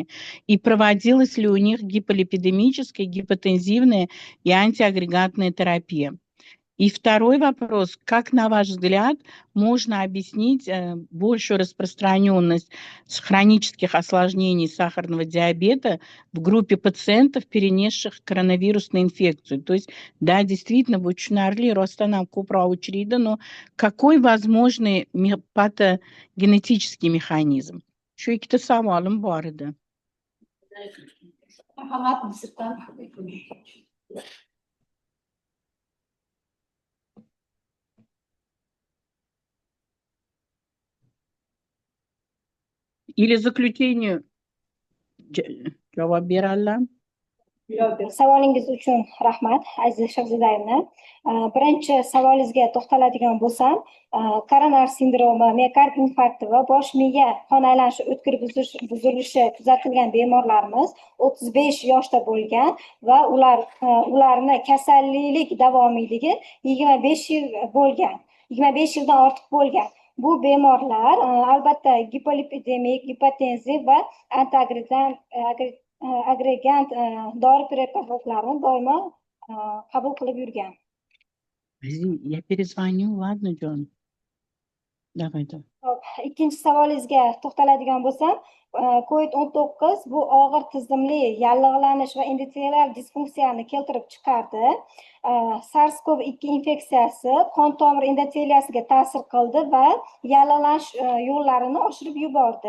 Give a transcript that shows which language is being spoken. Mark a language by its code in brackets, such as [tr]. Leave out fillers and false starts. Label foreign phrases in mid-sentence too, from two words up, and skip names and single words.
[ru] И проводилась ли у них гиполипидемическая, гипотензивная и антиагрегатная терапия? И второй вопрос. Как, на ваш взгляд, можно объяснить большую распространенность хронических осложнений сахарного диабета в группе пациентов, перенесших коронавирусную инфекцию? То есть, да, действительно, [uz] bu tushunarli, rostdan ham ko'proq uchraydi, [ru] но какой возможный патогенетический механизм? [uz] Shu ikkita savolim bor edi. Marhamat, disertant. [ru] Или заключению [uz] javob beradilar. Savolingiz uchun rahmat, Aziz Shahzodayevna. Birinchi savolingizga to'xtaladigan bo'lsam, koronar sindromi, miokard infarkti va bosh miya qon aylanishi o'tkir buzilishi kuzatilgan bemorlarimiz 35 yoshda bo'lgan va ularni kasallik davomiyligi 25 yil bo'lgan, 25 yildan ortiq bo'lgan. Bu bemorlar albatta gipolipidemik, gipotenziv va antiagregant dori preparatlarini doimo qabul qilib yurgan. [ru] Я перезвоню, ладно, Джон? Давай. [uz] Ikkinchi savolingizga to'xtaladigan bo'lsam, COVID-19 bu og'ir tizimli yallig'lanish va endotelial disfunksiyani keltirib chiqardi. SARS-CoV-2 infeksiyasi qon tomir endoteliyasiga ta'sir qildi va yallig'lanish yo'llarini oshirib yubordi.